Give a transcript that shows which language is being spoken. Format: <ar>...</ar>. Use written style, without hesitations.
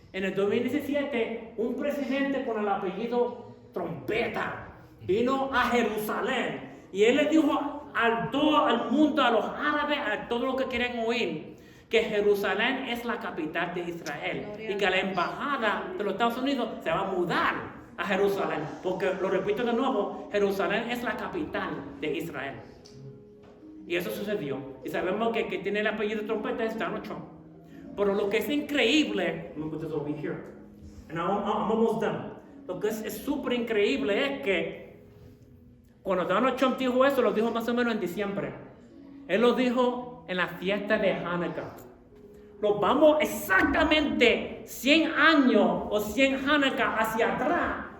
<es>En el 2017, un presidente con el apellido Trompeta vino a Jerusalén y él le dijo al mundo, a los árabes, a todos los que quieren oír, que Jerusalén es la capital de Israel y que la embajada de los Estados Unidos se va a mudar a Jerusalén, porque lo repito de nuevo, Jerusalén es la capital de Israel. Y eso sucedió. Y sabemos que tiene el apellido de trompeta es Donald Trump. Pero lo que es increíble,</es> <en>I'm going to put this over here, and I'm almost done.</en> <es>Lo que es súper increíble es que cuando Donald Trump dijo eso, lo dijo más o menos en diciembre. Él lo dijo en la fiesta de Hanukkah. Nos vamos exactamente 100 años o 100 Hanukkah hacia atrás.</es>